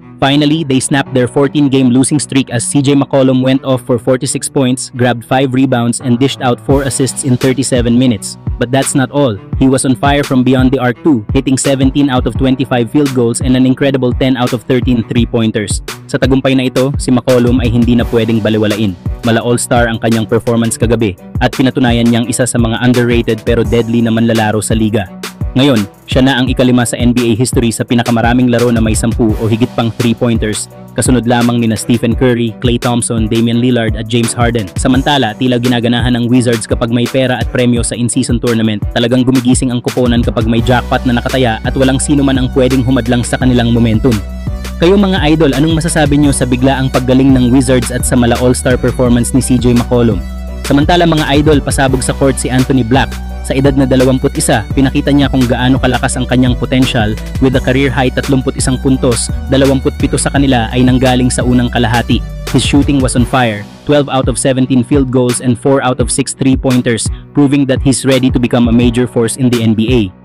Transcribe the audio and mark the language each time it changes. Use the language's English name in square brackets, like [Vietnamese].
[English] Finally, they snapped their 14-game losing streak as CJ McCollum went off for 46 points, grabbed 5 rebounds, and dished out 4 assists in 37 minutes. But that's not all. He was on fire from beyond the arc too, hitting 17 out of 25 field goals and an incredible 10 out of 13 three-pointers. [Filipino] Sa tagumpay na ito, si McCollum ay hindi na pwedeng baliwalain. Mala all-star ang kanyang performance kagabi at pinatunayan niyang isa sa mga [English] underrated [Filipino] pero deadly na manlalaro sa liga. Ngayon, siya na ang ikalima sa NBA history sa pinakamaraming laro na may 10 o higit pang 3-pointers, kasunod lamang nina Stephen Curry, Klay Thompson, Damian Lillard at James Harden. Samantala, tila ginaganahan ng Wizards kapag may pera at premyo sa in-season tournament. Talagang gumigising ang kuponan kapag may jackpot na nakataya at walang sino man ang pwedeng humadlang sa kanilang momentum. Kayo mga idol, anong masasabi nyo sa biglaang paggaling ng Wizards at sa mala all-star performance ni CJ McCollum? Samantala mga idol, pasabog sa court si Anthony Black. Sa edad na 21, pinakita niya kung gaano kalakas ang kanyang potential [English] with a career-high [Filipino] 31 puntos, 27 sa kanila ay nanggaling sa unang kalahati. [English] His shooting was on fire, 12 out of 17 field goals and 4 out of 6 three-pointers, proving that he's ready to become a major force in the NBA.